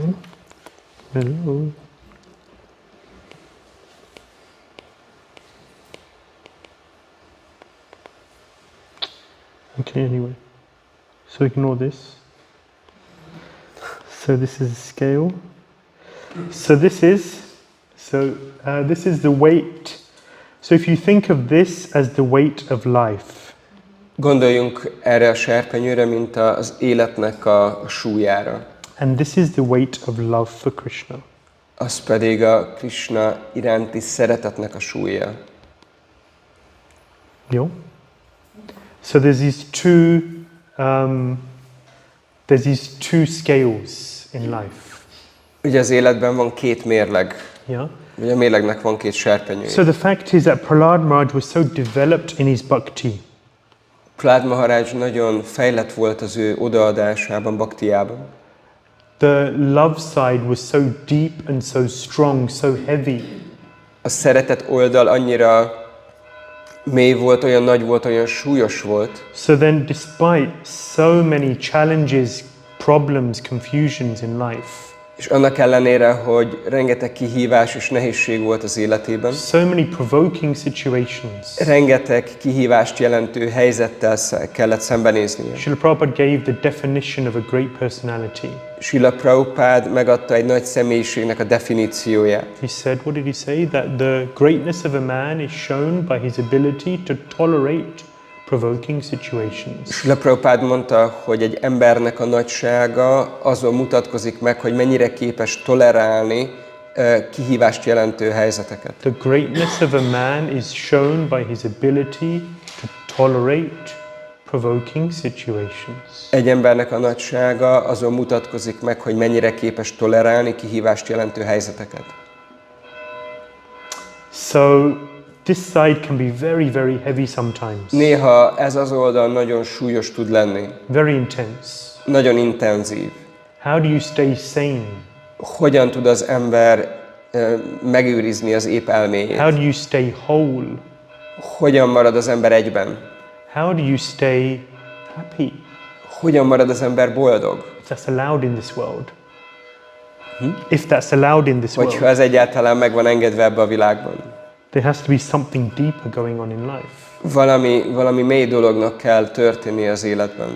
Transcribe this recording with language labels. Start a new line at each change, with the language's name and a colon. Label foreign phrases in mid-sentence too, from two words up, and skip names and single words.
English: Hello. Okay, anyway. So ignore this. So this is a scale. So this is the weight. So if you think of this as the weight of life.
Hungarian: Gondoljunk erre a serpenyőre, mint az életnek a súlyára.
English: And this is the weight of love for Krishna.
Hungarian: Az pedig a Krishna iránti szeretetnek a súlya. Jó?
English: So there's these two scales in life.
Hungarian: Ugye az életben van két mérleg.
English: Yeah.
Hungarian: Ugye a mérlegnek van két serpenyője.
English: So the fact is that Prahlāda Maharaj was so developed in his bhakti.
Hungarian: Prahlāda Maharaj nagyon fejlett volt az ő odaadásában, bhaktiában.
English: The love side was so deep and so strong, so heavy.
Hungarian: A szeretet oldal annyira mély volt, olyan nagy volt, olyan súlyos volt.
English: So then despite so many challenges, problems, confusions in life,
Hungarian: És annak ellenére, hogy rengeteg kihívás és nehézség volt az életében,
English: so many provoking situations,
Hungarian: rengeteg kihívást jelentő helyzettel kellett szembenéznie.
English: Srila Prabhupada gave the definition of a great personality.
Hungarian: Srila Prabhupád megadta egy nagy személyiségnek a definícióját.
English: He said, what did he say? That the greatness of a man is shown by his ability to tolerate provoking situations.
Hungarian: Srila Prabhupád mondta, hogy egy embernek a nagysága azon mutatkozik meg, hogy mennyire képes tolerálni kihívást jelentő helyzeteket.
English: The greatness of a man is shown by his ability to tolerate provoking situations.
Hungarian: Egy embernek a nagysága azon mutatkozik meg, hogy mennyire képes tolerálni kihívást jelentő helyzeteket.
English: So this side can be very, very heavy sometimes.
Hungarian: Néha ez az oldal nagyon súlyos tud lenni,
English: Very intense.
Hungarian: nagyon intenzív.
English: How do you stay sane?
Hungarian: Hogyan tud az ember megőrizni az épp elméjét?
English: How do you stay whole?
Hungarian: Hogyan marad az ember egyben?
English: How do you stay happy?
Hungarian: Hogyan marad az ember boldog?
English: If that's allowed in this world. If that's allowed in this
Hungarian: Hogyha
English: world,
Hungarian: ez egyáltalán meg van engedve ebbe a világban.
English: there has to be something deeper going on in life.
Hungarian: Valami mély dolognak kell történni az életben.